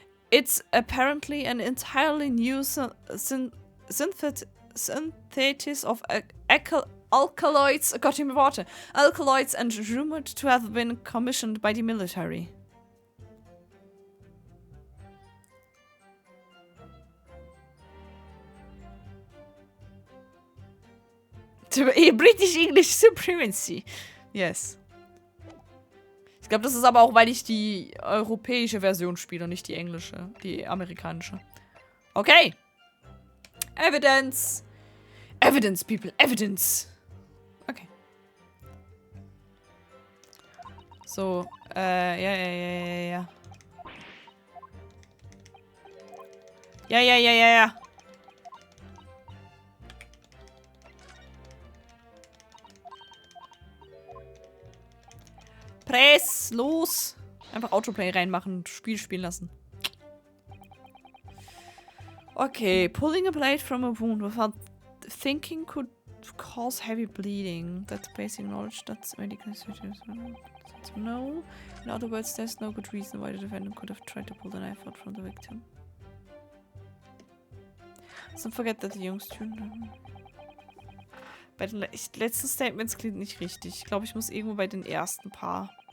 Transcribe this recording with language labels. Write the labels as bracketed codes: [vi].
[en] It's apparently an entirely new synthesis of alkaloids, [de] Gott im Worte, [en] alkaloids, and rumored to have been commissioned by the military. British English Supremacy. Yes. [de] Ich glaube, das ist aber auch, weil ich die europäische Version spiele und nicht die englische, die amerikanische. [en] Okay. Evidence. Evidence, people. Evidence. Okay. [de] So, ja. Ja. Press, los! Einfach Autoplay reinmachen und Spiel spielen lassen. [en] Okay, pulling a blade from a wound without thinking could cause heavy bleeding. That's basic knowledge. That's medical research. No. In other words, there's no good reason why the defendant could have tried to pull the knife out from the victim. Don't forget that the young student... [de] Bei den letzten Statements klingt nicht richtig. Ich glaube, ich muss irgendwo bei den ersten paar.